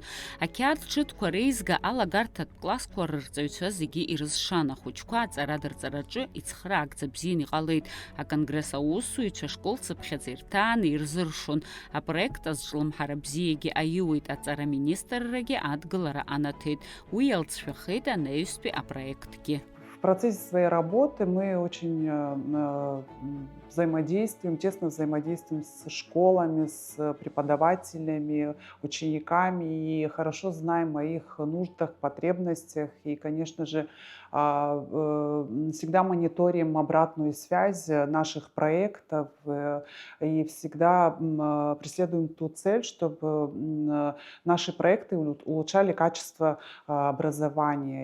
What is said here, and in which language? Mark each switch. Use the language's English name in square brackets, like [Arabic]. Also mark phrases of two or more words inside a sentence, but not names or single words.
[Abkhazian] Ақьаад ҽыҭқәа реизга алагарҭатә классқәа рырҵаҩцәа зегьы ирызшан. Ахәыҷқәа аҵара-дырҵараҿы ицхраагӡа бзиан иҟалеит. Аконгресс аусзуҩцәа школцыԥхьаӡа ирҭааны ирзыршон. Апроект азҿлымҳара бзиагьы аиуеит. Аҵараминистррагьы адгылара анаҭеит. Уи иалҵшәахеит анаҩстәи апроектгьы. [Russian] В процессе своей работы мы очень взаимодействуем, тесно взаимодействуем с школами, с преподавателями, учениками и хорошо знаем о их нуждах, потребностях. И, конечно же, всегда мониторим обратную связь наших проектов и всегда преследуем ту цель, чтобы наши проекты улучшали качество образования.